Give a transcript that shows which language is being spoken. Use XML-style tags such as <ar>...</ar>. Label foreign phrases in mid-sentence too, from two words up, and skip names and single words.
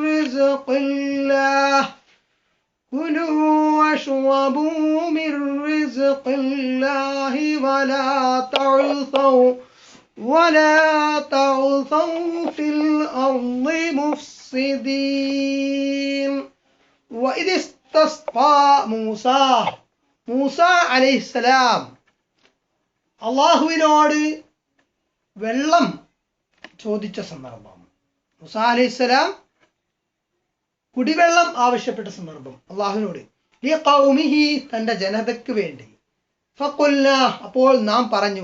<ar>رِّزْقِ اللَّهِ وَلَا تَعْثَوْا فِي الْأَرْضِ مُفْسِدِينَ. وَإِذِ اسْتَسْقَىٰ</ar> <ml>മൂസ അലൈഹിസ്സലാം അള്ളാഹുവിനോട് വെള്ളം ചോദിച്ച സന്ദർഭം. മൂസ അലൈഹിസ്സലാം കുടിവെള്ളം ആവശ്യപ്പെട്ട സന്ദർഭം അള്ളാഹുവിനോട്. ഈ ഖൗമിഹി തന്റെ ജനതയ്ക്ക് വേണ്ടി. ഫഖുൽനാ അപ്പോൾ നാം പറഞ്ഞു.</ml>